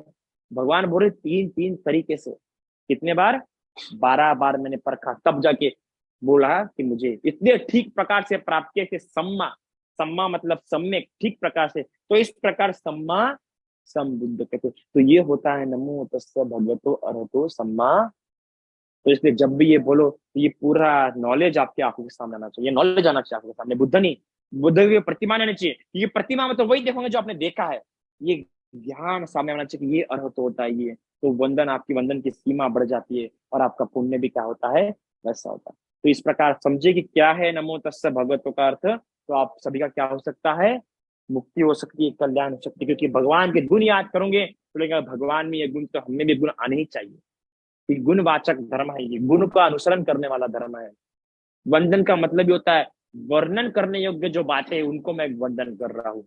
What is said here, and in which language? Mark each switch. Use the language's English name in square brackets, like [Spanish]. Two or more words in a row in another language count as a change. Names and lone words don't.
[Hindi] भगवान बोल रहे 3 तरीके से। कितने बार? 12 बार मैंने परखा, तब जाके बोला कि मुझे इतने ठीक प्रकार से प्राप्त किया कि सम्मा, सम्मा मतलब सम्यक, ठीक प्रकार से। तो इस प्रकार [Pali] सम्मा संबुद्ध [Hindi] कहते। तो ये होता है [Pali] नमो तस्य भगवतो अरहतो सम्मा। [Hindi] तो इसलिए जब भी ये बोलो तो ये पूरा नॉलेज आपके आंखों के सामने आना चाहिए, नॉलेज आना चाहिए आंखों के सामने। बुद्ध नहीं, बुद्ध की प्रतिमा नहीं आनी चाहिए। ये प्रतिमा में तो वही देखोगे जो आपने देखा है। ये ज्ञान सामने आना चाहिए कि ये अर्थ होता है ये। तो वंदन, आपकी वंदन की सीमा बढ़ जाती है और आपका पुण्य भी क्या होता है, वैसा होता है। तो इस प्रकार समझे कि क्या है [Pali] नमो तस्य भगवतो [Hindi] का अर्थ। तो आप सभी का क्या हो सकता है, मुक्ति हो सकती है, कल्याण हो सकती है। क्योंकि भगवान के गुण याद करोगे तो लगेगा भगवान में ये गुण, तो हमें भी गुण आने ही चाहिए। गुणवाचक धर्म है ये, गुण का अनुसरण करने वाला धर्म है। वंदन का मतलब ही होता है वर्णन करने योग्य जो बातें हैं उनको मैं वंदन कर रहा हूँ।